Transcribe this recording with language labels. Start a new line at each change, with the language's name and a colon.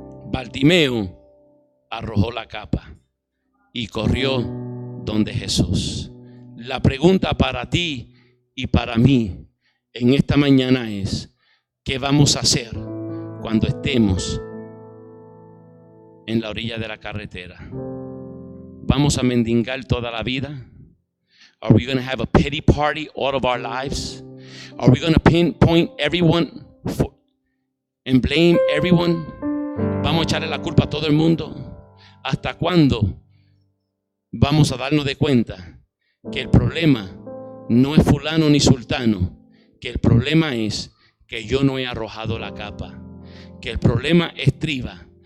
Spanish: Bartimeo arrojó la capa y corrió donde Jesús. La pregunta para ti y para mí en esta mañana es: ¿qué vamos a hacer cuando estemos en la orilla de la carretera? ¿Vamos a mendigar toda la vida?
English: Are we going to have a pity party all of our lives? Are we going to pinpoint everyone and blame everyone?
Spanish: ¿Vamos a echarle la culpa a todo el mundo? ¿Hasta cuándo vamos a darnos de cuenta que el problema no es fulano ni sultano, que el problema es que yo no he arrojado la capa, que el problema estriba?